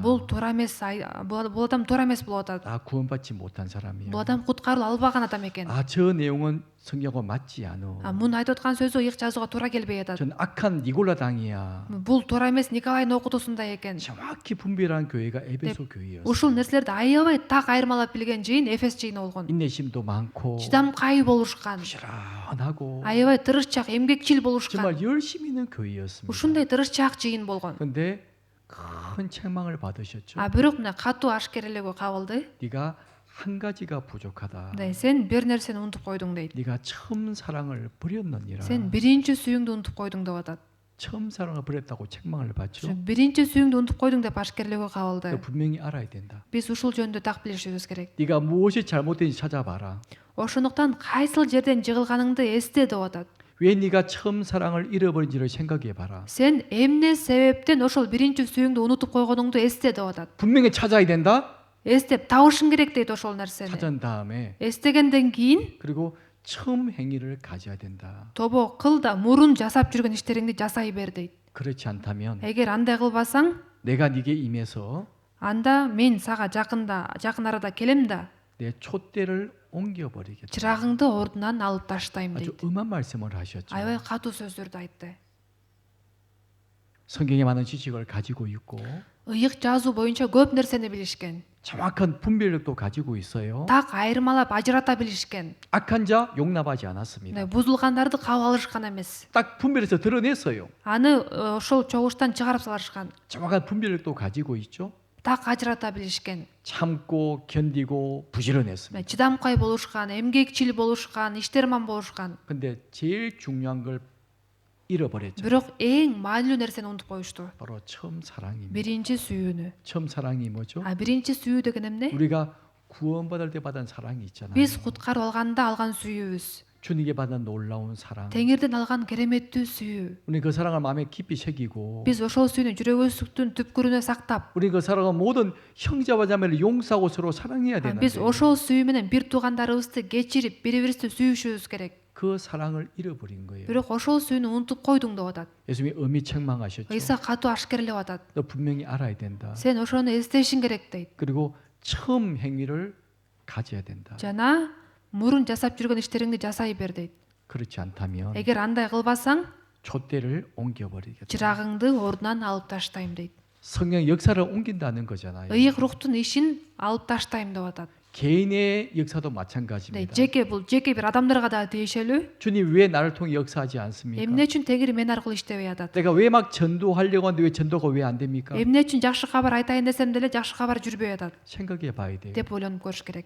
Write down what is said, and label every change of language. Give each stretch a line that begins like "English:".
Kyrgyz: Бул туура эмес, бул адам туура эмес болуп атат.
Korean: 구원받지 못한 사람이야.
Kyrgyz: Бул адам куткарылып албаган адам экен.
Korean: 저 내용은 성경과 맞지 않아.
Kyrgyz: Муну айтып аткан сөзү ыйык жазууга туура келбей атат.
Korean: 전 악한 니골라 당이야.
Kyrgyz: Бул туура эмес, Николайдын окутуусундай экен.
Korean: 정확히 분별한 교회가 에베소 교회였어요.
Kyrgyz: Ушул нерселерди аябай так айырмалап билген жыйын Эфес жыйыны болгон.
Korean: 인내심도 많고
Kyrgyz: чыдамкай болушкан.
Korean: 부지런하고
Kyrgyz: аябай тырышчак, эмгекчил болушкан.
Korean: 정말 열심히 있는 교회였습니다.
Kyrgyz: ушундай тырышчаак жыйын болгон.
Korean: 근데 큰 책망을 받으셨죠.
Kyrgyz: Бирок мына катуу ашкерелегөө кабылды.
Korean: 네가 한 가지가 부족하다.
Kyrgyz: Сен бир нерсени унутуп койдуң дейт.
Korean: 네가 처음 사랑을 버렸느니라.
Kyrgyz: Сен биринчи сүйүңдү унутуп койдуң деп атат.
Korean: 처음 사랑을 버렸다고 책망을 받죠.
Kyrgyz: биринчи сүйүңдү унутуп койдуң деп ашкерлөөгө кабылды.
Korean: 분명히 알아야 된다.
Kyrgyz: Биз ушул жөнүндө так билишибиз керек.
Korean: 네가 무엇이 잘못된지 찾아봐라.
Kyrgyz: ошондуктан кайсыл жерден жыгылганыңды эсте деп атат.
Korean: 왜 네가 처음 사랑을 잃어버린지를 생각해봐라.
Kyrgyz: Сен эмне себептен ошол биринчи сүйүңдү унутуп койгонуңду эсте деп атат.
Korean: 분명히 찾아야 된다.
Kyrgyz: эстеп табышың керек дейт ошол нерсени.
Korean: 찾은 다음에
Kyrgyz: эстегенден кийин
Korean: 그리고 처음 행위를 가져야 된다.
Kyrgyz: тобо кыл да мурун жасап жүргөн иштериңди жасай бер дейт.
Korean: 그렇지 않다면
Kyrgyz: эгер андай кылбасаң,
Korean: 내가 네게 임해서
Kyrgyz: анда мен сага жакын арада келем да
Korean: 내 촛대를 옮겨버리겠다.
Kyrgyz: чырагыңды ордунан алып таштайм
Korean: 아주
Kyrgyz: дейт.
Korean: 엄한 말씀을 하셨죠.
Kyrgyz: аябай катуу сөздөрдү айтты.
Korean: 성경에 많은 지식을 가지고 있고
Kyrgyz: ыйык жазуу боюнча көп нерсени билишкен.
Korean: 정확한 분별력도 가지고 있어요.
Kyrgyz: так айырмалап ажырата билишкен.
Korean: 악한 자 용납하지 않았습니다.
Kyrgyz: бузулгандарды кабыл алышкан эмес.
Korean: 딱 분별해서 드러냈어요.
Kyrgyz: аны ошол чогуштан чыгарып салышкан.
Korean: 정확한 분별력도 가지고 있죠.
Kyrgyz: так ажырата билишкен.
Korean: 참고 견디고 부지런했습니다.
Kyrgyz: чыдамкай болушкан, эмгекчил болушкан, иштерман болушкан.
Korean: 근데 제일 중요한 걸 잃어버렸죠.
Kyrgyz: бирок эң маанилүү нерсени унутуп коюшту.
Korean: 바로 처음 사랑입니다.
Kyrgyz: биринчи сүйүүнү.
Korean: 처음 사랑이 뭐죠?
Kyrgyz: биринчи сүйүү деген эмне?
Korean: 우리가 구원받을 때 받은 사랑이 있잖아요.
Kyrgyz: биз куткарып алганда алган сүйүүбүз.
Korean: 주님께 받은 놀라운 사랑.
Kyrgyz: теңирден алган кереметтүү сүйүү.
Korean: 우리 그 사랑을 마음에 깊이 새기고
Kyrgyz: биз ошол сүйүүнү жүрөгүбүздүн түпкүрүнө сактап,
Korean: 우리 그 사랑은 모든 형제와 자매를 용서하고 서로 사랑해야 되는데
Kyrgyz: биз ошол сүйүү менен бир туугандарыбызды кечирип, бири-бирибизди сүйүшүбүз керек.
Korean: 그 사랑을 잃어버린 거예요.
Kyrgyz: бирок ошол сүйүүнү унутуп койдуң деп атат.
Korean: 예수님이 엄히 책망하셨죠.
Kyrgyz: ыйса катуу ашкерлеп атат.
Korean: 너 분명히 알아야 된다.
Kyrgyz: сен ошону эстешиң керек дейт.
Korean: 그리고 처음 행위를 가져야 된다.
Kyrgyz: жана мурун жасап жүргөн иштериңди жасай бер дейт.
Korean: 그렇지 않다면
Kyrgyz: эгер андай кылбасаң,
Korean: 촛대를 옮겨버리겠다.
Kyrgyz: чырагыңды ордунан алып таштайм дейт.
Korean: 성령 역사를 옮긴다는 거잖아요.
Kyrgyz: ыйык руктун ишин алып таштайм деп атат.
Korean: 개인의 역사도 네, 마찬가지입니다.
Kyrgyz: жеке бир адамдарга да тиешелүү.
Korean: 주님 왜 나를 통해 역사하지 않습니까?
Kyrgyz: Эмне үчүн Теңир мен аркылуу иштебей атат?
Korean: 내가 왜 막 전도하려고 하는데 왜 전도가 왜 안 됩니까?
Kyrgyz: Эмне үчүн жакшы кабар айтайын десем деле жакшы кабар жүрбөй атат
Korean: 생각해 봐야 돼요.
Kyrgyz: деп ойлонуп көрүш керек.